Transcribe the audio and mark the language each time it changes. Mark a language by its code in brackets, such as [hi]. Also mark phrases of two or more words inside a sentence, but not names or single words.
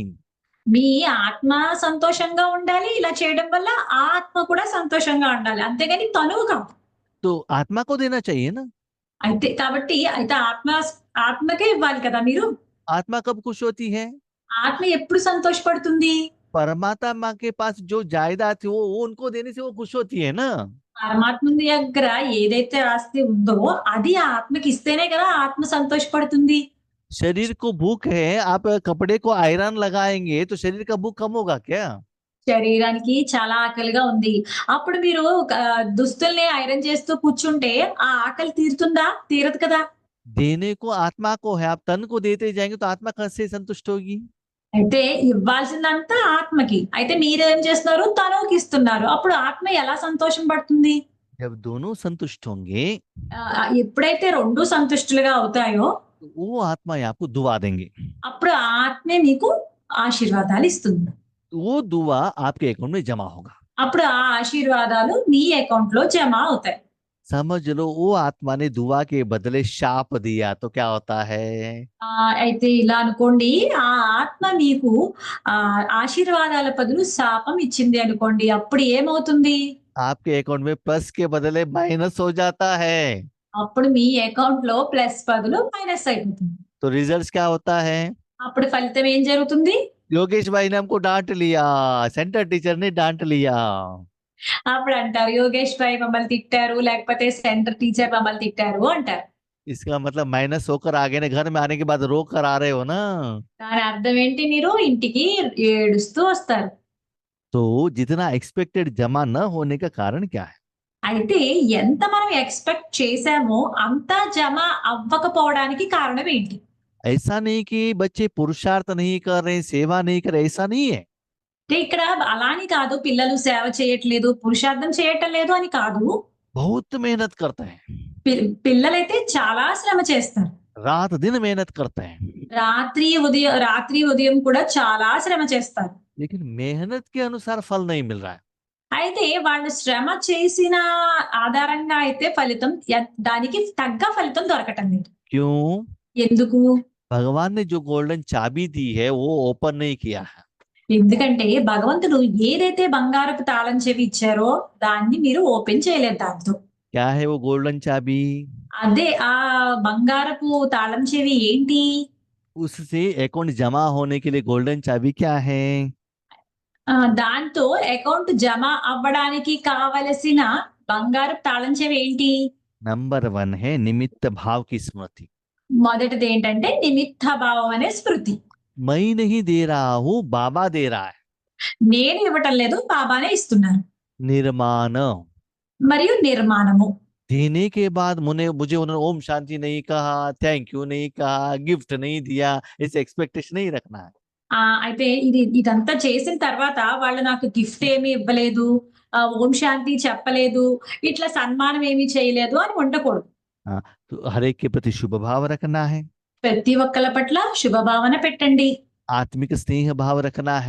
[te] మీ ఆత్మ సంతోషంగా ఉండాలి. ఇలా చేయడం వల్ల ఆ ఆత్మ కూడా సంతోషంగా ఉండాలి. అంతేగాని తనువు కాదు. [hi] तो आत्मा को देना चाहिए ना। [te] కాబట్టి ఆత్మకే ఇవ్వాలి కదా మీరు. [hi] आत्मा कब खुश होती है? [te] ఆత్మ ఎప్పుడు సంతోషపడుతుంది? [hi] परमात्मा के पास जो जायदाद थी वो उनको देने से वो खुश होती है ना। [te] పరమాత్ముని దగ్గర ఏదైతే ఆస్తి ఉందో అది ఆ ఆత్మకి ఇస్తేనే కదా ఆత్మ సంతోషపడుతుంది. [hi] शरीर को भूख है, आप कपड़े को आयरन लगाएंगे तो शरीर का भूख कम होगा क्या? [te] శరీరానికి చాలా ఆకలిగా ఉంది. అప్పుడు మీరు దుస్తుల్ని ఐరన్ చేస్తూ కూర్చుంటే ఆ ఆకలి తీరుతుందా? తీరదు కదా. [hi] देने को आत्मा को है, आप तन को देते जाएंगे तो आत्मा कैसे संतुष्ट होगी? [te] అయితే ఇవ్వాల్సిందంతా ఆత్మకి. అయితే మీరేం చేస్తున్నారు? తనువుకి ఇస్తున్నారు. అప్పుడు ఆత్మ ఎలా సంతోషం పడుతుంది? [hi] जब दोनों संतुष्ट होंगे [te] ఎప్పుడైతే రెండు సంతుష్టులుగా అవుతాయో [hi] तो वो आत्मा आपको दुआ देंगे। [te] అప్పుడు ఆ ఆత్మే మీకు ఆశీర్వాదాలు ఇస్తుంది. [hi] वो दुआ आपके अकाउंट में जमा होगा। [te] అప్పుడు ఆ ఆశీర్వాదాలు మీ అకౌంట్ లో జమ అవుతాయి. [hi] समझ लो वो आत्मा ने दुआ के बदले शाप दिया तो क्या होता है? [te] అయితే ఇలా అనుకోండి, ఆ ఆత్మ మీకు ఆశీర్వాదాల బదులు శాపం ఇచ్చింది అనుకోండి. అప్పుడు ఏమవుతుంది? [hi] आपके अकाउंट में प्लस के बदले माइनस हो जाता है। [te] అప్పుడు మీ అకౌంట్ లో ప్లస్ బదులు మైనస్ అయిపోతుంది. [hi] तो रिजल्ट क्या होता है? [te] అప్పుడు ఫలితం ఏం జరుగుతుంది? [hi] योगेश भाई ने हमको डांट लिया, [en] center teacher [hi] ने डांट लिया। [te] అప్పుడు అంటారు యోగేష్ భాయ్ మమ్మల్ని తిట్టారు, లేకపోతే [en] center teacher [te] మమ్మల్ని తిట్టారు అంటారు. [hi] इसका मतलब माइनस होकर आ गए ना, घर में आने के बाद रो कर आ रहे हो ना। [te] దాని అర్థం ఏంటి? మీరు ఇంటికి ఏడుస్తూ వస్తారు. [hi] तो जितना एक्सपेक्टेड जमा न होने का कारण क्या है? [te] అయితే ఎంత మనం ఎక్స్పెక్ట్ చేశామో అంతా జమ అవ్వకపోవడానికి కారణం ఏంటి? [hi] ऐसा नहीं कि बच्चे पुरुषार्थ नहीं कर रहे, सेवा नहीं कर रहे, ऐसा नहीं है। [te] అంటే ఇక్కడ అలాని కాదు, పిల్లలు సేవ చేయట్లేదు, పురుషార్థం చేయటం లేదు అని కాదు. [hi] बहुत मेहनत करते हैं, [te] పిల్లలైతే చాలా శ్రమ చేస్తారు. [hi] रात दिन मेहनत करते हैं, [te] రాత్రి ఉదయం కూడా చాలా శ్రమ చేస్తారు. [hi] लेकिन मेहनत के अनुसार फल नहीं मिल रहा है। [te] అయితే వాళ్ళు శ్రమ చేసిన ఆధారంగా అయితే దానికి తగ్గ ఫలితం దొరకటం లేదు. [hi] क्यों? [te] ఎందుకు? [hi] भगवान ने जो गोल्डन चाबी दी है वो ओपन नहीं किया है। [te] ఎందుకంటే భగవంతుడు ఏదైతే బంగారపు తాళం చెవి ఇచ్చారో దాన్ని మీరు ఓపెన్ చేయలేదు దాంతో. [hi] क्या है वो गोल्डन चाबी? [te] అదే ఆ బంగారపు తాళం చెవి ఏంటి? [hi] उससे अकाउंट जमा होने के लिए गोल्डन चाबी क्या है? [te] దాంతో అకౌంట్ జమ అవ్వడానికి కావలసిన బంగారపు తాళం చెవి ఏంటి? [hi] नंबर 1 है निमित्त भाव की स्मृति। [te] మొదటిది ఏంటంటే నిమిత్త భావం అనే స్మృతి. [hi] मैं नहीं दे रहा हूँ, बाबा दे रहा है। [te] నేను ఇవ్వటం లేదు, బాబానే ఇస్తున్నారు. [hi] निर्माण, [te] మరియు నిర్మాణము. [hi] देने के बाद मुझे उन्होंने ओम शांति नहीं कहा, [en] thank you [hi] नहीं कहा, गिफ्ट नहीं दिया, इसे एक्सपेक्टेशन नहीं रखना है। [te] అయితే ఇదంతా చేసిన తర్వాత వాళ్ళు నాకు గిఫ్ట్ ఏమి ఇవ్వలేదు. ఓం శాంతి చెప్పలేదు. ఇట్లా సన్మానం ఏమి చేయలేదు అని ఉండకూడదు. [hi] हाँ, तो हर एक के प्रति शुभ भाव रखना है, [te] ప్రతి ఒక్కళ్ళ పట్ల శుభభావన పెట్టండి. [hi] आत्मिक स्नेह भाव रखना है।